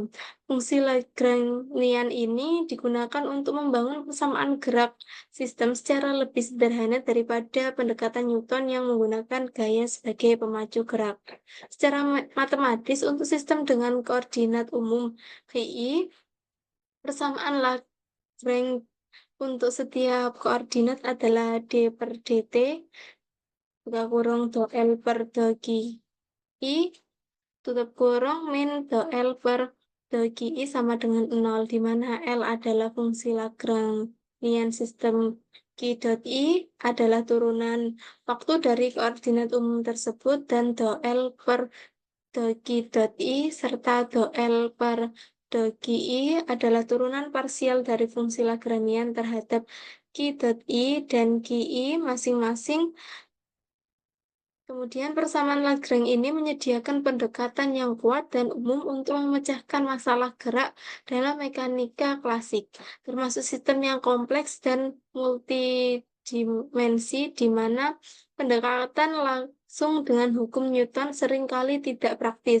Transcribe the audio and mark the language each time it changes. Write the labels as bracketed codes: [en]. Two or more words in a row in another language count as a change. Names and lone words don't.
[id] Fungsi Lagrangian ini digunakan untuk membangun persamaan gerak sistem secara lebih sederhana daripada pendekatan Newton yang menggunakan gaya sebagai pemacu gerak. Secara matematis, untuk sistem dengan koordinat umum VI, persamaan Lagrange untuk setiap koordinat adalah D per dt, buka kurung do L per do I, tutup kurung min do L per do I sama dengan 0, di mana L adalah fungsi Lagrangian sistem dot I adalah turunan waktu dari koordinat umum tersebut, dan do L per do dot I serta do L per do I adalah turunan parsial dari fungsi Lagrangian terhadap dot I dan I masing-masing. Kemudian persamaan Lagrange ini menyediakan pendekatan yang kuat dan umum untuk memecahkan masalah gerak dalam mekanika klasik, termasuk sistem yang kompleks dan multidimensi, di mana pendekatan langsung dengan hukum Newton seringkali tidak praktis.